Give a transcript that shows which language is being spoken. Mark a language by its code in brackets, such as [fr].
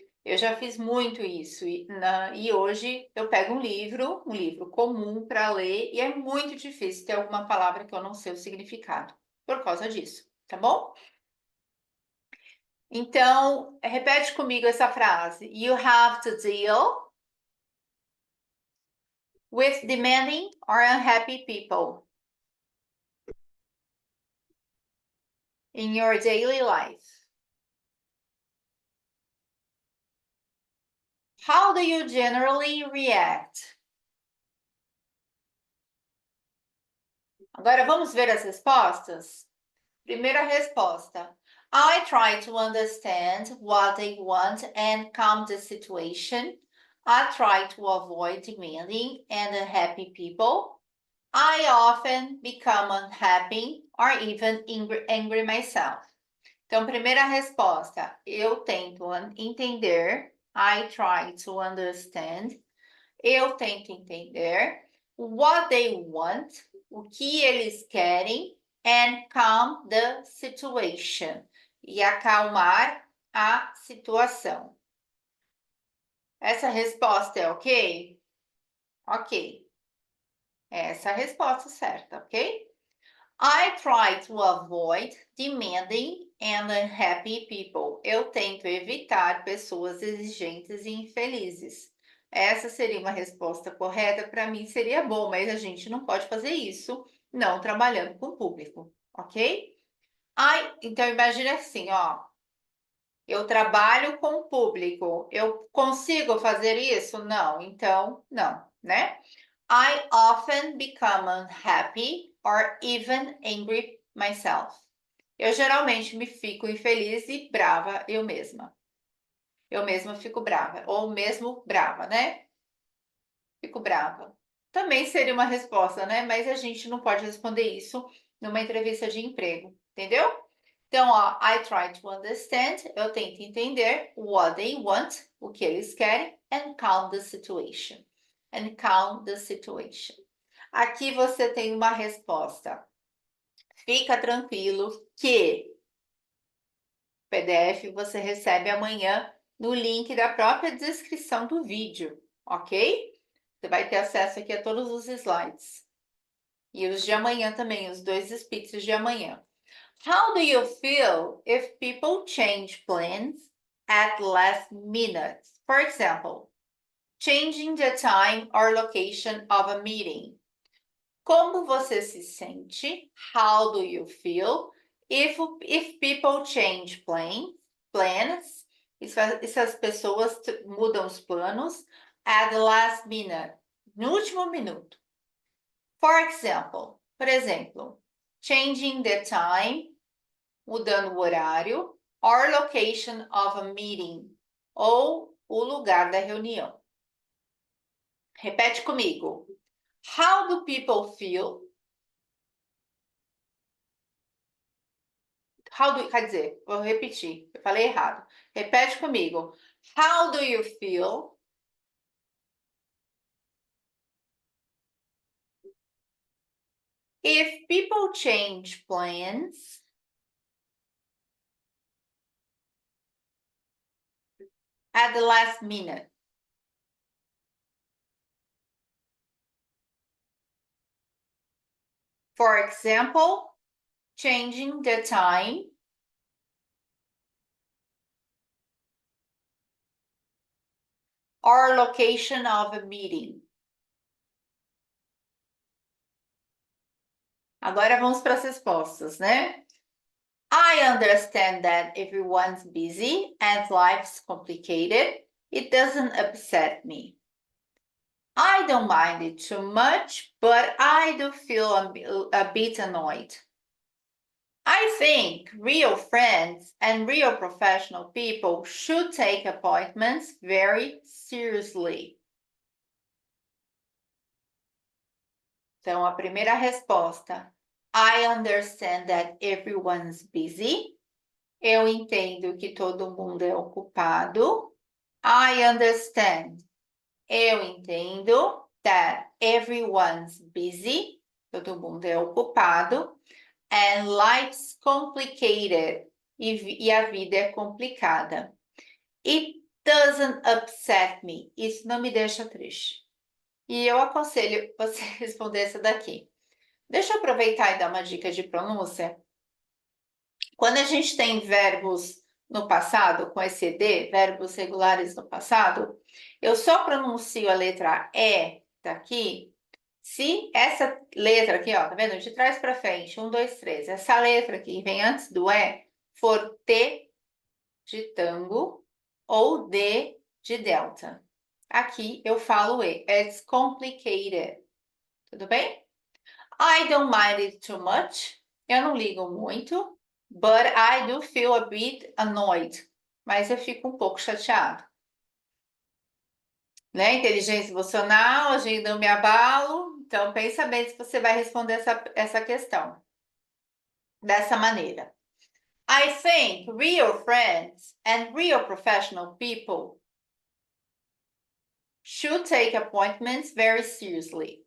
[pt] Eu já fiz muito isso e hoje eu pego um livro comum para ler, e é muito difícil ter alguma palavra que eu não sei o significado por causa disso, tá bom? Então, repete comigo essa frase. [en] You have to deal with demanding or unhappy people in your daily life. How do you generally react? [pt] Agora vamos ver as respostas? Primeira resposta. [en] I try to understand what they want and calm the situation. I try to avoid demanding and unhappy people. I often become unhappy or even angry myself. [pt] Então, primeira resposta, eu tento entender. [en] I try to understand. [pt] Eu tento entender. [en] What they want, [pt] o que eles querem. [en] And calm the situation. [pt] E acalmar a situação. Essa resposta é ok? Ok. Essa é a resposta certa, ok? [en] I try to avoid demanding and unhappy people. [pt] Eu tento evitar pessoas exigentes e infelizes. Essa seria uma resposta correta. Para mim seria bom, mas a gente não pode fazer isso não trabalhando com o público, ok? Então imagine assim, ó. Eu trabalho com o público. Eu consigo fazer isso? Não. Então, não, né? [en] I often become unhappy or even angry myself. [pt] Eu geralmente me fico infeliz e brava eu mesma. Eu mesma fico brava, ou mesmo brava, né? Fico brava. Também seria uma resposta, né? Mas a gente não pode responder isso numa entrevista de emprego, entendeu? Então, ó, [en] I try to understand, [pt] eu tento entender [en] what they want, [pt] o que eles querem, [en] and calm the situation. And calm the situation. [pt] Aqui você tem uma resposta. Fica tranquilo que o PDF você recebe amanhã no link da própria descrição do vídeo, ok? Você vai ter acesso aqui a todos os slides. E os de amanhã também, os 2 speeches de amanhã. [en] How do you feel if people change plans at last minute? For example, changing the time or location of a meeting. [pt] Como você se sente? [en] How do you feel if people change plans? [pt] E se as pessoas mudam os planos [en] at the last minute, [pt] no último minuto. [en] For example, [pt] por exemplo, [en] changing the time, [pt] mudando o horário, [en] or location of a meeting, [pt] ou o lugar da reunião. Repete comigo. [en] How do people feel? [pt] Quer dizer, vou repetir, eu falei errado. Repete comigo. [en] How do you feel if people change plans at the last minute? For example, changing the time, or location of a meeting. [pt] Agora vamos para as respostas, né? [en] I understand that everyone's busy and life's complicated. It doesn't upset me. I don't mind it too much, but I do feel a bit annoyed. I think real friends and real professional people should take appointments very seriously. [pt] Então, a primeira resposta, [en] I understand that everyone's busy. [pt] Eu entendo que todo mundo é ocupado. [en] I understand. [pt] Eu entendo [en] that everyone's busy. [pt] Todo mundo é ocupado. [en] And life's complicated. [pt] E a vida é complicada. [en] It doesn't upset me. [pt] Isso não me deixa triste. E eu aconselho você responder essa daqui. Deixa eu aproveitar e dar uma dica de pronúncia. Quando a gente tem verbos no passado, com esse ED, verbos regulares no passado, eu só pronuncio a letra E daqui, se essa letra aqui, ó, tá vendo? De trás para frente, 1, 2, 3. Essa letra aqui vem antes do E, for T de tango ou D de delta. Aqui eu falo E. [en] It's complicated. [pt] Tudo bem? [en] I don't mind it too much. [pt] Eu não ligo muito. [en] But I do feel a bit annoyed. [pt] Mas eu fico um pouco chateado. Né? Inteligência emocional, agindo eu me abalo. Então, pensa bem se você vai responder essa questão. Dessa maneira. [en] I think real friends and real professional people should take appointments very seriously.